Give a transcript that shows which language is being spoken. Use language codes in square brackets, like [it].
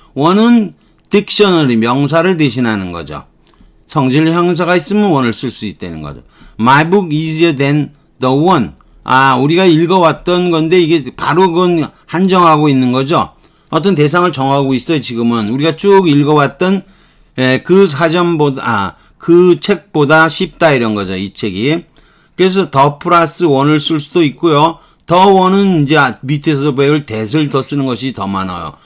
[ko] one은 dictionary 명사를 대신하는 거죠. 성질 형용사가 있으면 one을 쓸 수 있다는 거죠. [en] my book is easier than the one. [ko] 아, 우리가 읽어왔던 건데 이게 바로 그건 한정하고 있는 거죠. 어떤 대상을 정하고 있어요. 지금은 우리가 쭉 읽어왔던 그 사전보다 그 책보다 쉽다 이런 거죠. 이 책이. 그래서 더 플러스 원을 쓸 수도 있고요. 더 원은 이제 밑에서 배울 that을 더 쓰는 것이 더 많아요.